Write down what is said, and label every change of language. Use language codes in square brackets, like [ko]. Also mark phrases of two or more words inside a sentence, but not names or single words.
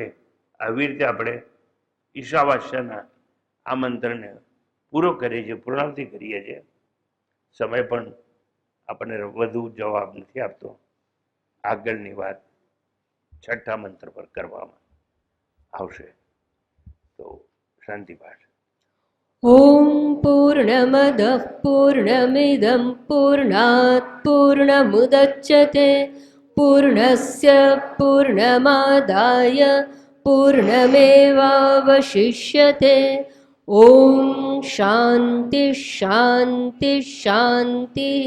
[gu] આવી રીતે આપણે ઈશાવાસ્યના આ મંત્રને પૂરો કરીએ છીએ, પૂર્ણાવતિ કરીએ છીએ. સમય પણ આપણને વધુ જવાબ નથી આપતો. આગળની વાત છઠ્ઠા મંત્ર પર કરવામાં આવશે. તો શાંતિ પાઠ. [sa] ॐ पूर्णमदः पूर्णमिदं पूर्णात् पूर्णमुदच्यते पूर्णस्य पूर्णमादाय पूर्णमेवावशिष्यते. ॐ शान्ति शान्ति शान्तिः.